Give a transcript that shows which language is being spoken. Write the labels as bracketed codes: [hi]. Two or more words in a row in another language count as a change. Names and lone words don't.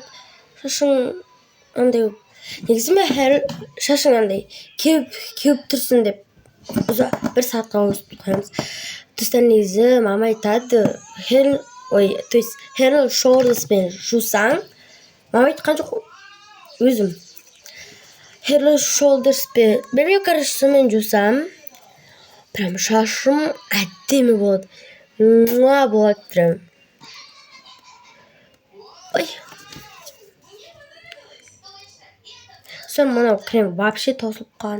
[kk] Шашың андай, негізі мен шашың андай кеп тұрсын деп бір саатқа өстіп қоямыз. Достар, негізі мама айтады, [ru] то есть [kk] Head and Shoulders'пен жусаң, мама айтқан жоқ өзім. Head and Shoulders'пен бермей, короче, сонымен жусам, прям шашым әдемі болады. Муа болады прям. Ой. Сон мынау крем вообще тосылып қалған.